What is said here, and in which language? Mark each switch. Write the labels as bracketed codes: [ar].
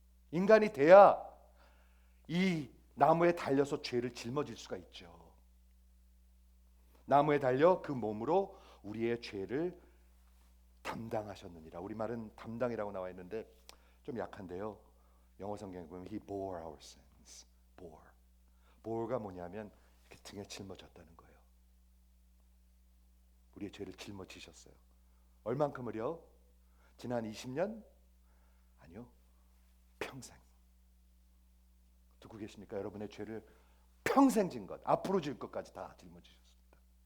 [ko] 인간이 돼야 이 나무에 달려서 죄를 짊어질 수가 있죠. 나무에 달려 그 몸으로 우리의 죄를 담당하셨느니라. 우리말은 담당이라고 나와 있는데 좀 약한데요. 영어 성경에 보면 [en] He bore our sins. [ko] bore가 뭐냐면 이렇게 등에 짊어졌다는 거예요. 우리의 죄를 짊어지셨어요. 얼만큼을요? 지난 20년? 아니요, 평생. 듣고 계십니까? 여러분의 죄를 평생 진 것, 앞으로 질 것까지 다 짊어지셨습니다.